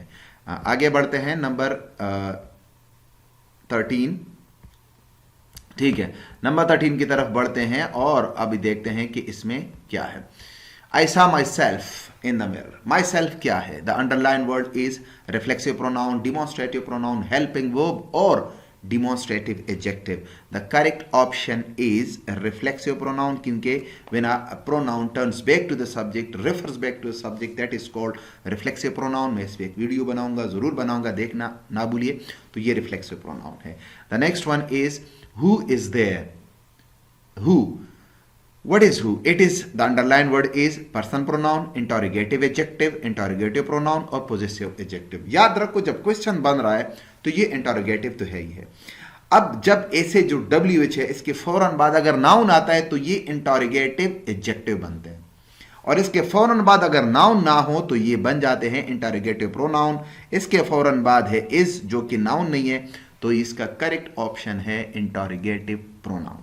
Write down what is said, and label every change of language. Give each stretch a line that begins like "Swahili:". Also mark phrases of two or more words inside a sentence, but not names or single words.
Hindi: आगे बढ़ते हैं नंबर 13। ठीक है, नंबर 13 की तरफ बढ़ते हैं और अभी देखते हैं कि इसमें क्या है।
English: I saw myself in the mirror. myself
Hindi: क्या है?
English: The underline word is reflexive pronoun, demonstrative pronoun, helping verb और demonstrative adjective. The correct option is reflexive pronoun, क्योंकि when a pronoun turns back to the subject, refers back to the subject, that is called reflexive pronoun.
Hindi: मैं इस पर एक वीडियो बनाऊंगा, जरूर बनाऊंगा, देखना ना भूलिए। तो ये
English: reflexive pronoun
Hindi: है।
English: The next one is who is there. Who, what is who? It is, the underlined word is person pronoun, interrogative adjective, interrogative pronoun और possessive adjective।
Hindi: याद रखो जब क्वेश्चन बन रहा है तो ये इंटरोगेटिव तो है ही है। अब जब ऐसे जो WH है इसके फौरन बाद अगर नाउन आता है तो ये
English: interrogative adjective
Hindi: बनते हैं, और इसके फौरन बाद अगर नाउन ना हो तो ये बन जाते हैं
English: interrogative pronoun.
Hindi: इसके फौरन बाद है इज, जो कि नाउन नहीं है, तो इसका
English: correct option
Hindi: है
English: interrogative pronoun.